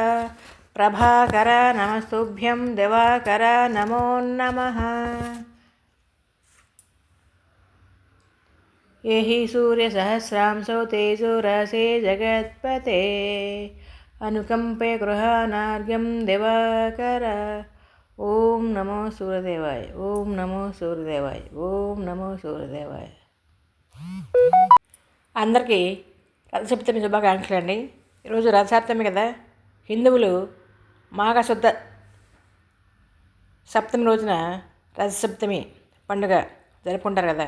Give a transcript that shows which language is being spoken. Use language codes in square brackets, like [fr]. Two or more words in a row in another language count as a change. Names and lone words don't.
[sa] प्रभाकर नमस्तुभ्यं दिवाकर नमो नमः। ये हि सूर्यसहस्रांशो तेजोराशे जगत्पते अनुकंपे गृहाणार्घ्यं दिवाकर। ఓం నమో సూర్యదేవాయ, ఓం నమో సూర్యదేవాయ, ఓం నమో సూర్యదేవాయ. [te] అందరికీ రథసప్తమి శుభాకాంక్షలు అండి. ఈరోజు రథసప్తమి కదా. హిందువులు మాఘశుద్ధ సప్తమి రోజున రథసప్తమి పండుగ జరుపుకుంటారు కదా.